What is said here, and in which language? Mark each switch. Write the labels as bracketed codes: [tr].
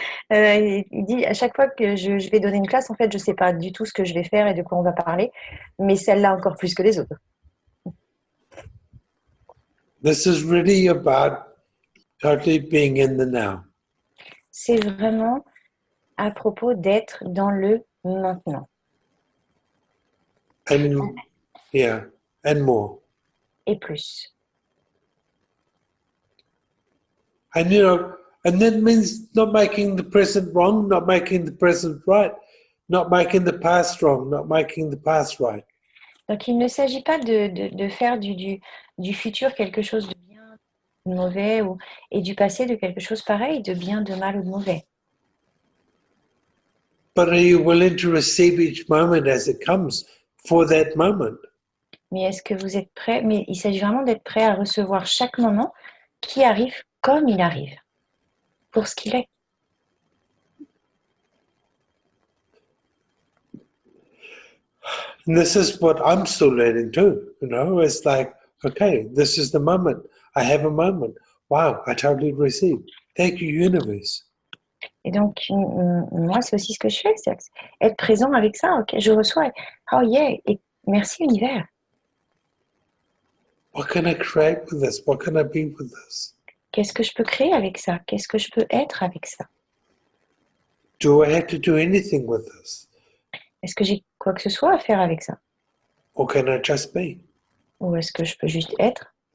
[fr] Il dit, à chaque fois que je vais donner une classe, en fait, je ne sais pas du tout ce que je vais faire et de quoi on va parler. Mais celle-là encore plus que les autres. [en] This is really about totally being in the now. [fr] C'est vraiment à propos d'être dans le maintenant. [en] And yeah, and more. [fr] Et plus. [en] And and that means not making the present wrong, not making the present right, not making the past wrong, not making the past right. [fr] Donc, il ne s'agit pas de faire du futur quelque chose de bien, de mauvais, et du passé de quelque chose pareil, de bien, de mal ou de mauvais. [en] But are you willing to receive each moment as it comes for that moment? [fr] Mais est-ce que vous êtes prêt? Mais il s'agit vraiment d'être prêt à recevoir chaque moment qui arrive comme il arrive, pour ce qu'il est. [en] And this is what I'm still learning too, it's like, okay, this is the moment. I have a moment. Wow, I totally receive. Thank you, universe. [fr] Et donc, moi, c'est aussi ce que je fais, c'est être présent avec ça. Ok, je reçois. [en] Oh yeah, [fr] et merci univers. [en] What can I create with this? What can I be with this? [fr] Qu'est-ce que je peux créer avec ça? Qu'est-ce que je peux être avec ça? [en] Do I have to do anything with this? [fr] Est-ce que j'ai quoi que ce soit à faire avec ça? [en] Or can I just be? [fr] Ou est-ce que je peux juste être?